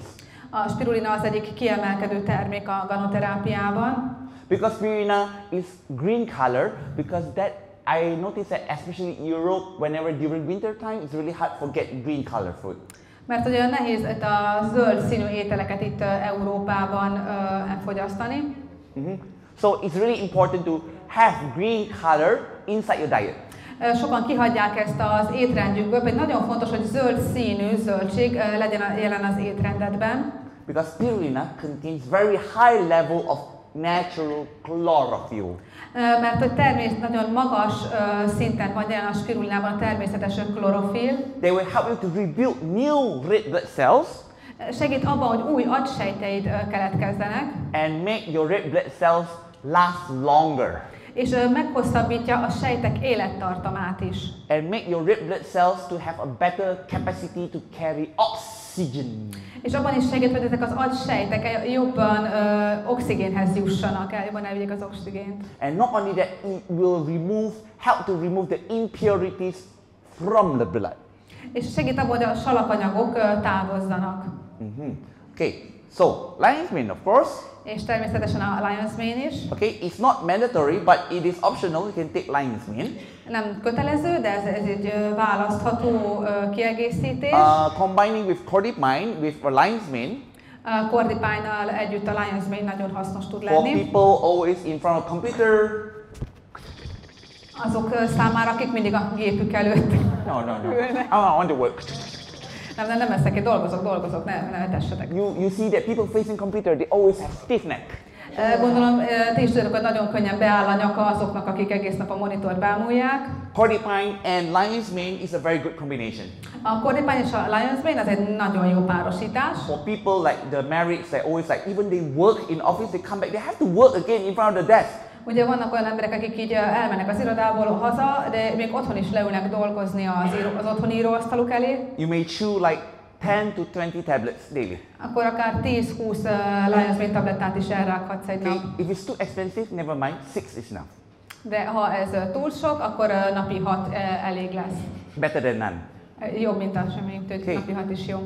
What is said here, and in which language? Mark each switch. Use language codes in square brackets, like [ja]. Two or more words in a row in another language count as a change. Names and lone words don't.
[hu] A spirulina az egyik kiemelkedő termék a ganoterápiában. [en] Because spirulina is green color, because that I noticed that especially in Europe, whenever during winter time, it's really hard to get green color food. [hu] Mert ugye nehéz itt a zöld színű ételeket itt Európában elfogyasztani. [en] So it's really important to have green color inside your diet. [hu] Sokan kihagyják ezt az étrendjükből, pedig nagyon fontos, hogy zöld színű zöldség legyen jelen az étrendedben. [en] Because spirulina contains very high level of natural chlorophyll. [hu] Mert hogy nagyon magas szinten van jelen a spirulinában a természetes klorofil. [en] They will help you to rebuild new red blood cells. [hu] Segít abban, hogy új agysejteid keletkezzenek. [en] And make your red blood cells last longer. [hu] És meghosszabbítja a sejtek élettartamát is. [en] And make your red blood cells to have a better capacity to carry oxygen. [hu] És abban is segít, hogy ezek az agysejtek jobban oxigénhez jussanak, jobban elvigyék az oxigént. [en] And not only that, it will help to remove the impurities from the blood. [hu] És segít abban, hogy a salakanyagok távozzanak. [en] Okay, so lion's mane, of course. [hu] És természetesen a [en] lion's mane [hu] is. [en] Okay, it's not mandatory, but it is optional. You can take lion's mane. [hu] Nem kötelező, de ez egy választható kiegészítés. [en] Combining with cordipine with a lion's mane. [hu] Cordipine-nal együtt a [en] lion's mane [hu] nagyon hasznos tud [en] For [hu] lenni. [en] people always in front of computer. [hu] Azok számára, akik mindig a gépük előtt. [en] No. I want to work. [hu] Nem eszek, én dolgozok, ne etessetek. [en] You see that people facing computer, they always have stiff neck. [hu] Gondolom, ti is tudjátok, hogy nagyon könnyen beáll a nyaka azoknak, akik egész nap a monitort bámulják. [en] Cordipine and lion's mane is a very good combination. [hu] A cordipine és a [en] lion's mane [hu] az egy nagyon jó párosítás. [en] For people like the married, they always like, even they work in office, they come back, they have to work again in front of the desk. [hu] Ugye vannak olyan emberek, akik így elmennek az irodából haza, de még otthon is leülnek dolgozni az otthoni íróasztaluk elé. [en] You may chew like 10 to 20 tablets daily. [hu] Akkor akár 10-20 [en] lion's mane [hu] tablettát is elrághatsz egy nap. [en] If it's too expensive, never mind, 6 is enough. [hu] De ha ez túl sok, akkor napi 6 elég lesz. [en] Better than none. [hu] Jobb, mint a semmi, okay. Napi 6 is jó.